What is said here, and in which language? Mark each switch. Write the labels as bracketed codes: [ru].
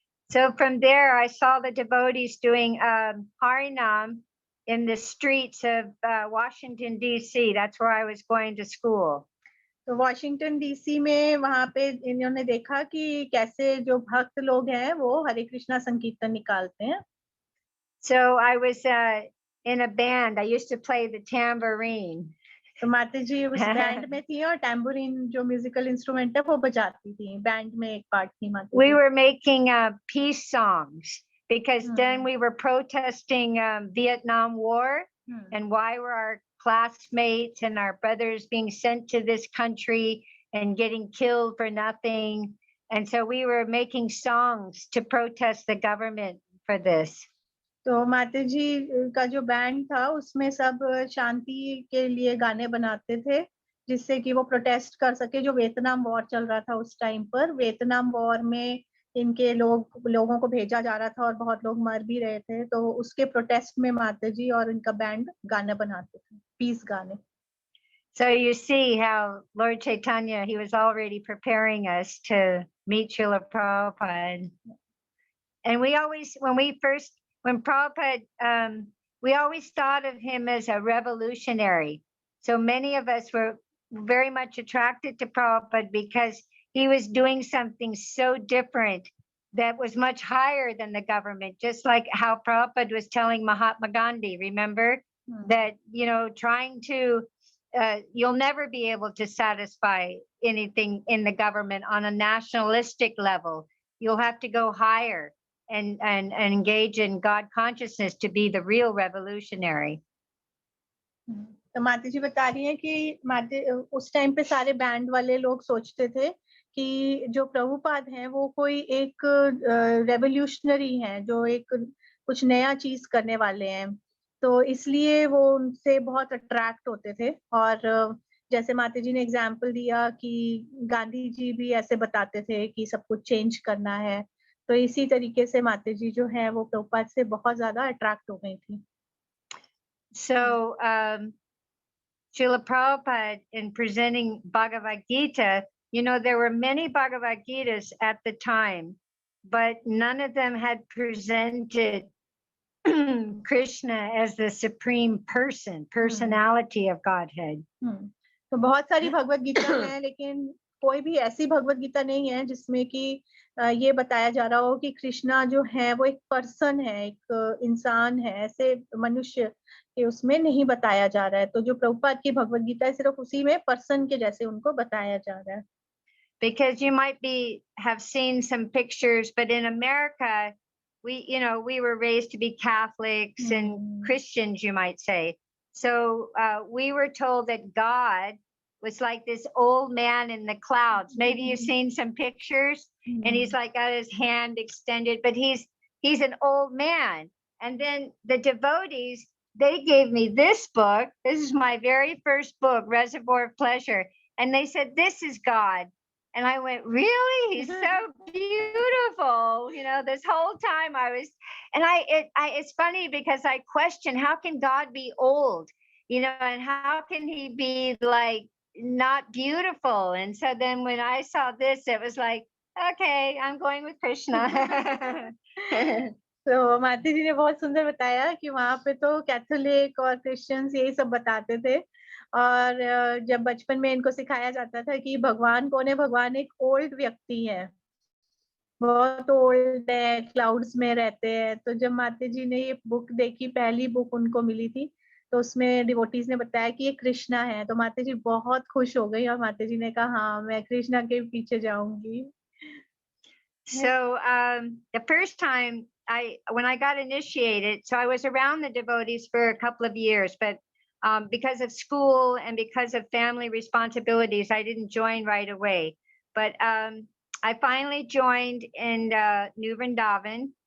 [en] So from there, I saw the devotees doing Harinam in the streets of Washington, D.C. That's where I was going to school. [hi] तो Washington DC में वहां पे इन्होंने देखा कि कैसे जो भक्त लोग हैं वो हरे कृष्णा संकीर्तन निकालते हैं [en] So I was in a band. I used to play the tambourine. [hi] तो माताजी उस बैंड में थी और टैम्बूरिन जो म्यूजिकल इंस्ट्रूमेंट है वो बजाती थी बैंड में एक पार्ट थी माताजी [en] We were making peace songs because then we were protesting Vietnam War and why were our classmates and our brothers being sent to this country and getting killed for nothing. And so we were making songs to protest the government for this. [hi] तो माताजी का जो band था उसमें सब शांति के लिए गाने बनाते थे जिससे कि वो प्रोटेस्ट कर सके जो वियतनाम वॉर चल रहा था उस टाइम पर वियतनाम वॉर में इनके लोगों को भेजा जा रहा था और बहुत लोग मर भी रहे थे तो उसके प्रोटेस्ट में माताजी और इनका बैंड गाने बनाते थे पीस गाने [en] So you see how Lord Chaitanya, he was already preparing us to meet Srila Prabhupada. And we always, when Prabhupada, we always thought of him as a revolutionary. So many of us were very much attracted to Prabhupada because he was doing something so different that was much higher than the government, just like how Prabhupada was telling Mahatma Gandhi, remember? That, you know, trying to, you'll never be able to satisfy anything in the government on a nationalistic level. You'll have to go higher and engage in God consciousness to be the real revolutionary. [hi] तो माता जी बता रही हैं कि उस time पे सारे band वाले लोग सोचते थे कि जो प्रभुपाद हैं वो कोई एक रेवोल्यूशनरी हैं, जो एक कुछ नया चीज करने वाले हैं, तो इसलिए वो उनसे बहुत अट्रैक्ट होते थे। और जैसे माता जी ने एग्जाम्पल दिया कि गांधी जी भी ऐसे बताते थे कि सब कुछ चेंज करना है, तो इसी तरीके से माता जी जो है वो प्रभुपाद से बहुत ज्यादा अट्रैक्ट हो गई थी। [en] So Srila Prabhupada, in presenting Bhagavad Gita, you know, there were many Bhagavad Gitas at the time, but none of them had presented Krishna as the supreme person, personality of Godhead. [hi] तो बहुत सारी भगवत गीता हैं, लेकिन कोई भी ऐसी भगवत गीता नहीं है जिसमें कि ये बताया जा रहा हो कि कृष्णा जो है वो एक पर्सन है, एक इंसान है, ऐसे मनुष्य के उसमें नहीं बताया जा रहा है। तो जो प्रभुपाद की भगवत गीता है सिर्फ उसी में पर्सन के जैसे उनको बताया जा रहा है। [en] Because you might have seen some pictures, but in America, we were raised to be Catholics and Christians, you might say. So we were told that God was like this old man in the clouds. Maybe you've seen some pictures, and he's like got his hand extended, but he's an old man. And then the devotees, they gave me this book. This is my very first book, Reservoir of Pleasure. And they said, this is God. And I went, really? He's so beautiful. You know, this whole time I was, and it's funny because I question, how can God be old? You know, and how can he be like not beautiful? And so then when I saw this, it was like, okay, I'm going with Krishna. [hi] तो माता जी ने बहुत सुंदर बताया कि वहां पे तो कैथोलिक और क्रिश्चियंस यही सब बताते थे, और जब बचपन में इनको सिखाया जाता था कि भगवान कौन है, भगवान एक ओल्ड व्यक्ति है, बहुत ओल्ड है, क्लाउड्स में रहते हैं। तो जब माता जी ने ये बुक देखी, पहली बुक उनको मिली थी, तो उसमें डिवोटीज ने बताया कि ये कृष्णा है, तो माता जी बहुत खुश हो गई और माता जी ने कहा हाँ मैं कृष्णा के पीछे जाऊंगी। [en] So the first time when I got initiated, so I was around the devotees for a couple of years, but because of school and because of family responsibilities, I didn't join right away. But I finally joined in New Vrindavan.